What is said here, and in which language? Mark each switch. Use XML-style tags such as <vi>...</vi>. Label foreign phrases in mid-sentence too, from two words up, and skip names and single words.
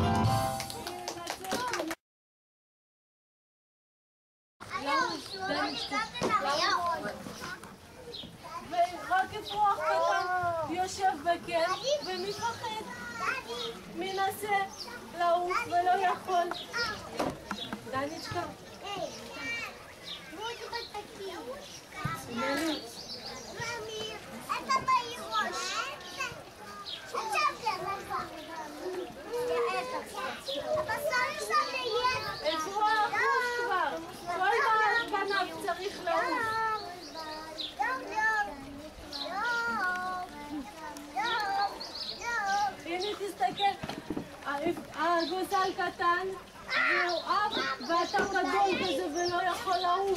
<he>ורק אפרוח קטן יושב בכן ומפחד, מנסה לעוף ולא יכול. דניצ'קה,</he> <ru>это мои рожи.</ru> <he>אפרוח כבר, כל כנף צריך לעוף. הנה תסתכל, הגוזל קטן והוא עף ואתה גדול כזה ולא יכול לעוף.</he>